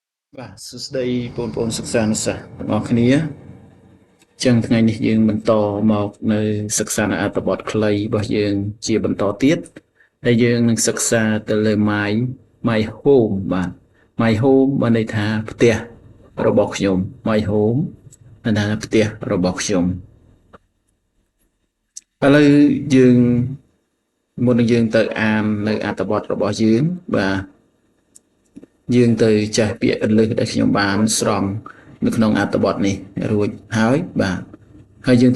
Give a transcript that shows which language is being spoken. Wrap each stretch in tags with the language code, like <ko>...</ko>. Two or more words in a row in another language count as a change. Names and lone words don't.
<km>បាទសួស្តីបងប្អូនសិក្សានុសិស្សទាំងអស់គ្នាចឹងថ្ងៃនេះយើងបន្តមកនៅសិក្សានៅអត្ថបទខ្លីរបស់យើងជាបន្តទៀតដែលយើងនឹងសិក្សាទៅលើ</km> <en>my home</en> <km>បាទ</km> <en>my home</en> <km>បានន័យថាផ្ទះរបស់ខ្ញុំ</km> <en>my home</en> <km>បានថាផ្ទះរបស់ខ្ញុំ ឥឡូវយើងមុននឹងយើងទៅអាននៅអត្ថបទរបស់យើងបាទយើងទៅចេះពាក្យក ន្លឹះដែលខ្ញុំបានស្រង់នៅក្នុងអត្ថបទនេះរួចហើយបាទហើយយើង</km>